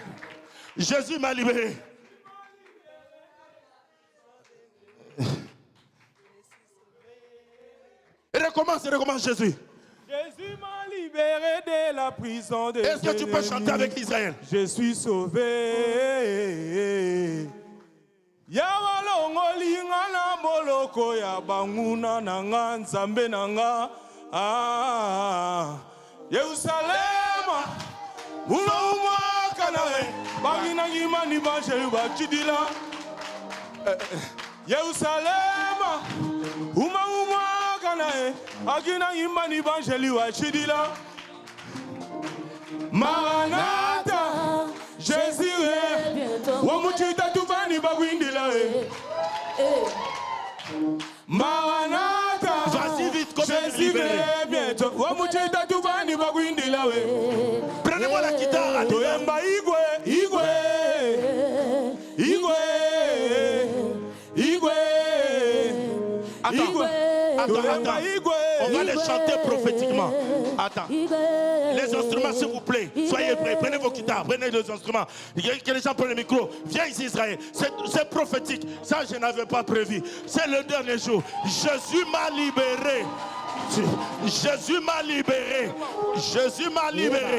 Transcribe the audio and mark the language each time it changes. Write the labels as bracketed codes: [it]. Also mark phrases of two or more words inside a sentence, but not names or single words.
[fr] Jésus m'a libéré. Recommence Jésus. Jésus m'a libéré de la prison des Est-ce que tu peux chanter avec Israël? Je suis sauvé. [ln] Yabalongoli ngana boloko ya banguna nanga nzambe nanga. [fr] Ah, Yerusalema. Uma kanae. Bagina ngimani banjeli bachidila. Yerusalema. Uma kanae. Bagina ngimani banjeli bachidila. Maranatha, Jésus est. Wamuchita tuvani bagwindila. Maranatha, Vas-y vite, comme Jésus libéré. est bientôt. Wamuchita tuvani bagwindila. Prenez-moi la guitare. Toyamba igwe, igwe, igwe, igwe, igwe. Attends. Toyamba igwe. libéré. On va les chanter prophétiquement. Attends. Les instruments, s'il vous plaît. Soyez prêts. Prenez vos guitares, prenez les instruments. Que les gens prennent le micro. Viens ici, Israël. C'est prophétique. Ça, je n'avais pas prévu. C'est le dernier jour. Jésus m'a libéré. Jésus m'a libéré. Jésus m'a libéré.